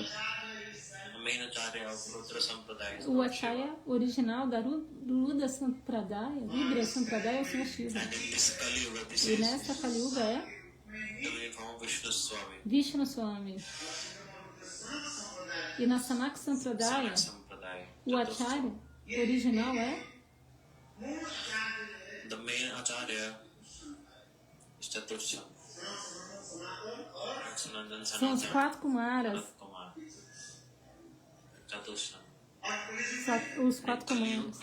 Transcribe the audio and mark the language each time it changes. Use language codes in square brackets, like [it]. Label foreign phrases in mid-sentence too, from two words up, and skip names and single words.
[en] The main Acharya of Rudra Sampradaya is [pt] O [en] Lord Shiva. [pt] acharya original da Rudra Sampradaya, Rudra Sampradaya é o Senhor Shiva. [en] And in this Kali Yuga, this [pt] E [en] is [pt] nessa Kali Yuga é [en] the main form of Vishnu Swami. [pt] Vishnu Swami. E na Sanaka Sampradaya, Sanak Sampradaya. o acharya original é [en] The main Acharya is Chatursham. Sanandan [pt] são os Sanatana. 4 Kumaras, Sanat Kumar. Chatursham. os 4 Kumaras.